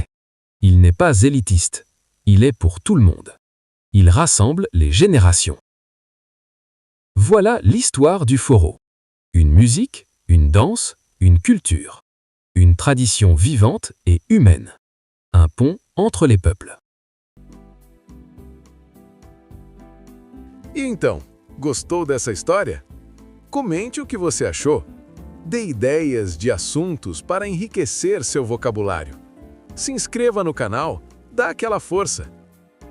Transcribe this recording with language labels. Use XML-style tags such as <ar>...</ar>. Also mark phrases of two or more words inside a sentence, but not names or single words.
<fr>Il n'est pas élitiste, il est pour tout le monde. Il rassemble les générations. Voilà l'histoire du forró. Une musique, une danse, une culture. Une tradition vivante et humaine. Un pont entre les peuples.</fr> <pt>E então, gostou dessa história? Comente o que você achou. Dê ideias de assuntos para enriquecer seu vocabulário. Se inscreva no canal, dá aquela força.</pt>